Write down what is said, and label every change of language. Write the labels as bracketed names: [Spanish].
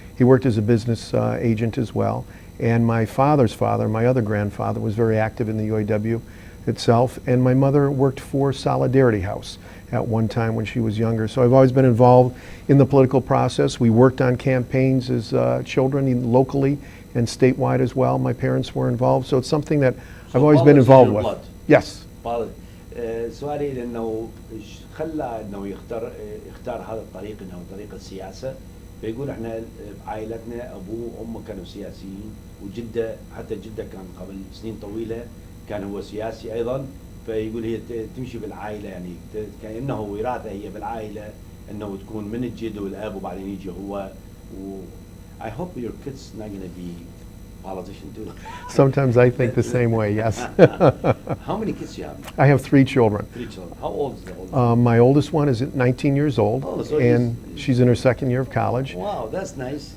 [English] He worked as a business agent as well. And my father's father, my other grandfather, was very active in the UAW itself. And my mother worked for Solidarity House at one time when she was younger. So I've always been involved in the political process. We worked on campaigns as children, locally and statewide as well. My parents were involved. So it's something that I've always been involved with. blood. Yes. [Arabic] سؤالي لانه خلى انه يختار هذا الطريق انه طريق السياسه. فيقول احنا بعائلتنا ابوه وامه كانوا سياسيين، وجده حتى جده كان قبل سنين طويله كان هو سياسي ايضا. فيقول هي تمشي بالعائله، يعني كانه وراثه هي بالعائله انه تكون من الجد والاب وبعدين يجي هو. [English] I hope your kids not going to be politician too. Sometimes I think the same way, yes. How many kids do you have? I have 3 children. 3 children. How old is the oldest? My oldest one is 19 years old, Oh, so and she's in her 2nd year of college. Wow, that's nice.